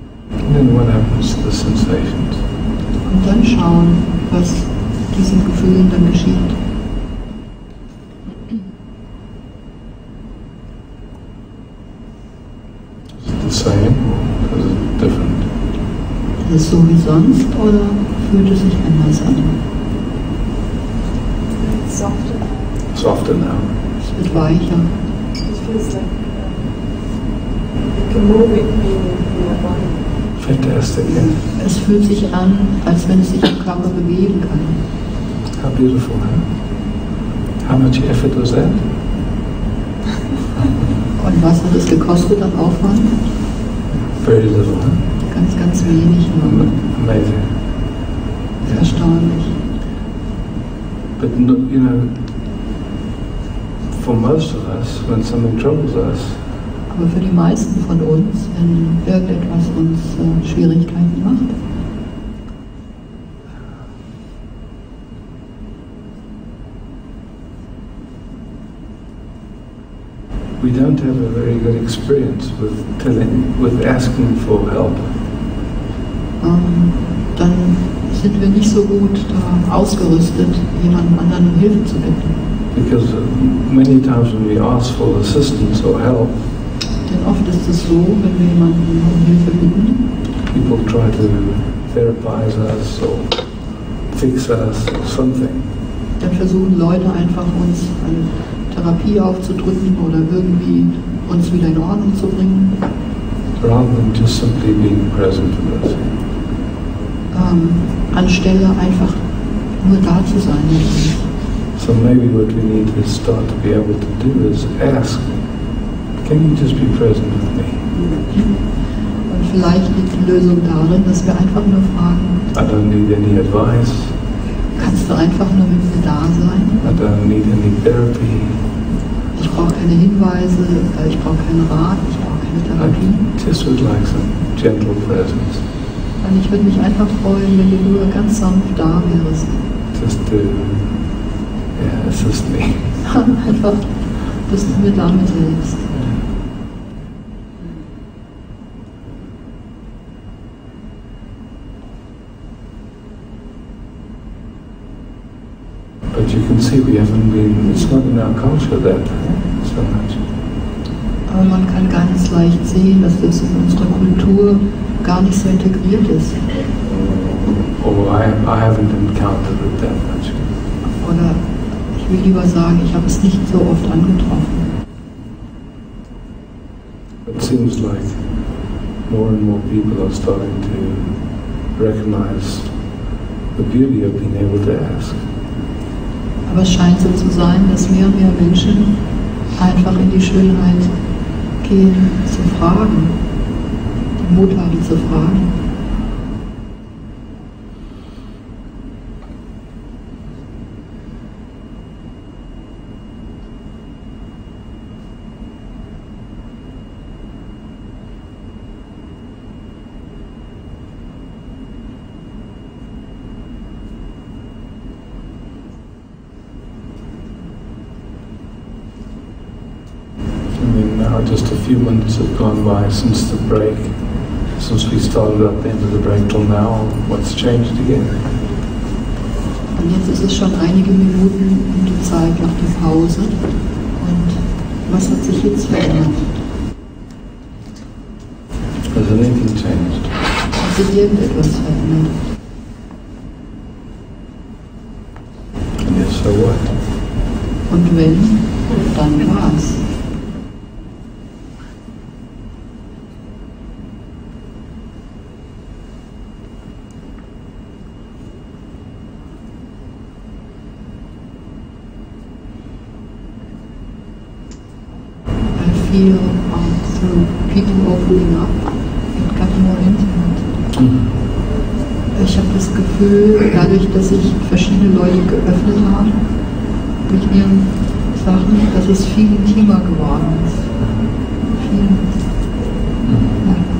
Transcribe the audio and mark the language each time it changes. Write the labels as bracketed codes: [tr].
[en] And then what happens to the sensations? [de] Und dann schauen, was diesen Gefühlen dann geschieht. [en] Is it the same or is it different? [de] Ist es so wie sonst oder fühlt es sich anders an? [en] It's softer. Softer now. [de] Es wird weicher. [en] It feels like you can move it in your body. Fantastic, yeah. [de] Es fühlt sich an, als wenn es sich im Körper bewegen kann. [en] How beautiful, huh? How much effort was that? [de] Und was hat es gekostet an Aufwand? [en] Very little, huh? [de] Ganz, ganz wenig nur. [en] Amazing. Yeah. [de] Erstaunlich. [en] But you know, for most of us, when something troubles us, [de] Aber für die meisten von uns, wenn irgendetwas uns Schwierigkeiten macht, [en] we don't have a very good experience with asking for help. [de] dann sind wir nicht so gut ausgerüstet, jemanden anderen um Hilfe zu bitten. [en] Because many times when we ask for assistance or help, [de] Denn oft ist es so, wenn wir jemanden um Hilfe bitten, [en] people try to therapize us or fix us or something. [de] dann versuchen Leute einfach uns eine Therapie aufzudrücken oder irgendwie uns wieder in Ordnung zu bringen. [en] Rather than just simply being present with us. [de] Anstelle einfach nur da zu sein. [en] So maybe what we need to start to be able to do is ask, can you just be present with me? [de] Und vielleicht liegt die Lösung darin, dass wir einfach nur fragen, [en] I don't need any advice. [de] kannst du einfach nur mit mir da sein? [en] I don't need any therapy. [de] Ich brauche keine Hinweise, ich brauche keinen Rat, ich brauche keine Therapie. [en] I just would like some gentle presence. [de] Und ich würde mich einfach freuen, wenn du nur ganz sanft da wärst. [en] Just to assist me. [de] Einfach, dass du mir damit hilfst. [en] But you can see we haven't been, it's not in our culture that so much. [de] Aber man kann ganz leicht sehen, dass das in unserer Kultur gar nicht so integriert ist. [en] Or I haven't encountered it that much. [de] Oder ich will lieber sagen, ich habe es nicht so oft angetroffen. [en] It seems like more and more people are starting to recognize the beauty of being able to ask. [de] Aber es scheint so zu sein, dass mehr und mehr Menschen einfach in die Schönheit gehen, zu fragen, den Mut haben zu fragen. [en] Now just a few minutes have gone by since the break, since we started at the end of the break till now. What's changed again? [de] Und jetzt ist es schon einige Minuten um die Zeit nach der Pause. Und was hat sich jetzt verändert? [en] Has anything changed? [de] Hat sich irgendetwas verändert? [en] And if so, what? [de] Und wenn, dann was? [en] Feel through people opening up, it got more intimate. [de] Ich habe das Gefühl, dadurch, dass sich verschiedene Leute geöffnet haben mit ihren Sachen, dass es viel intimer geworden ist. Viel. Ja.